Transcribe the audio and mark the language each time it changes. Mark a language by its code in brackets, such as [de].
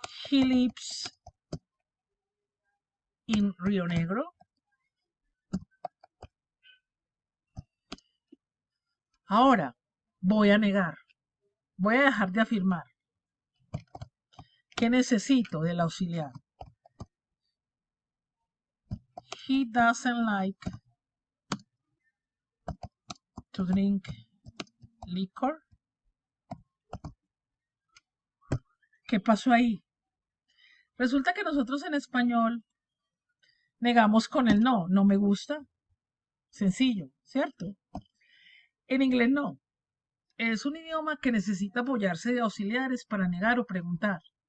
[en] He lives in Río Negro. [es] Ahora voy a negar. Voy a dejar de afirmar. ¿Qué necesito del auxiliar? [en] He doesn't like to drink liquor. [es] ¿Qué pasó ahí? Resulta que nosotros en español negamos con el no, no me gusta. Sencillo, ¿cierto? En inglés no. Es un idioma que necesita apoyarse de auxiliares para negar o preguntar.